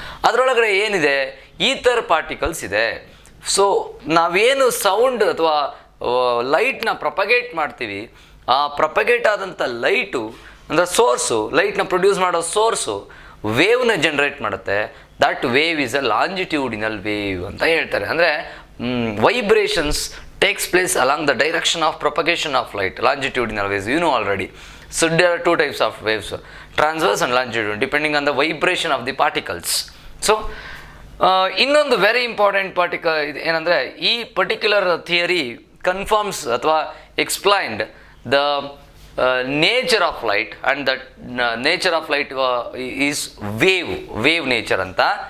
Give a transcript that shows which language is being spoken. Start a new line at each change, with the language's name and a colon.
Kannada: ಅದರೊಳಗಡೆ ಏನಿದೆ, ether particles ಇದೆ. ಸೊ ನಾವೇನು ಸೌಂಡ್ ಅಥವಾ ಲೈಟ್ನ ಪ್ರಪಗೇಟ್ ಮಾಡ್ತೀವಿ, ಆ ಪ್ರಪಗೇಟ್ ಆದಂಥ ಲೈಟು ಅಂದರೆ ಸೋರ್ಸು, ಲೈಟ್ನ ಪ್ರೊಡ್ಯೂಸ್ ಮಾಡೋ ಸೋರ್ಸು ವೇವ್ನ ಜನ್ರೇಟ್ ಮಾಡುತ್ತೆ.
English: that wave is a longitudinal wave
Kannada: ಅಂತ ಹೇಳ್ತಾರೆ. ಅಂದರೆ
English: Vibrations takes place along the direction of propagation of light. Longitudinal waves you know already. So there are two types of waves, transverse and longitudinal, depending on the vibration of the particles. So
Kannada: ಇನ್ನೊಂದು
English: very important particle
Kannada: ಏನಂದರೆ, ಈ
English: Particular theory confirms ಅಥವಾ explained the nature of light and the nature of light is wave nature ಅಂತ.